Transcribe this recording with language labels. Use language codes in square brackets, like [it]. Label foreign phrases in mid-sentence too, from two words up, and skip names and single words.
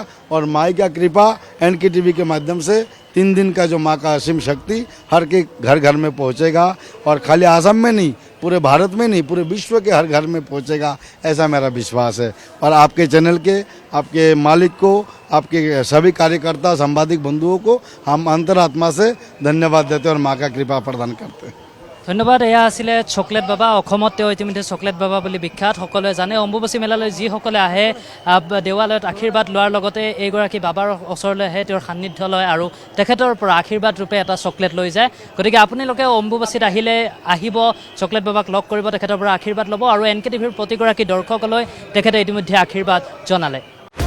[hi] और माई का कृपा एनके टीवी के माध्यम से 3 दिन का जो माँ का असीम शक्ति हर के घर घर में पहुँचेगा। और खाली आसाम में नहीं, पूरे भारत में नहीं पूरे विश्व के हर घर में पहुंचेगा, ऐसा मेरा विश्वास है। और आपके चैनल के, आपके मालिक को, आपके सभी कार्यकर्ता संवादिक बंधुओं को हम अंतरात्मा से धन्यवाद देते हैं और माँ का कृपा प्रदान करते हैं। [as] ধন্যবাদ। এয়া আছিলে চকলেট বাবা। অসমত তেওঁ ইতিমধ্যে চকলেট বাবা বুলি বিখ্যাত, সকলোৱে জানে। অম্বুবাচী মেলালৈ যিসকলে আহে দেৱালয়ত আশীৰ্বাদ লোৱাৰ লগতে এইগৰাকী বাবাৰ ওচৰলৈ আহে, তেওঁৰ সান্নিধ্য লয় আৰু তেখেতৰ পৰা আশীৰ্বাদ ৰূপে এটা চকলেট লৈ যায়। গতিকে আপোনালোকে অম্বুবাচীত আহিলে আহিব, চকলেট বাবাক লগ কৰিব, তেখেতৰ পৰা আশীৰ্বাদ ল'ব আৰু NK TVৰ প্ৰতিগৰাকী দৰ্শকলৈ তেখেতে ইতিমধ্যে আশীৰ্বাদ জনালে।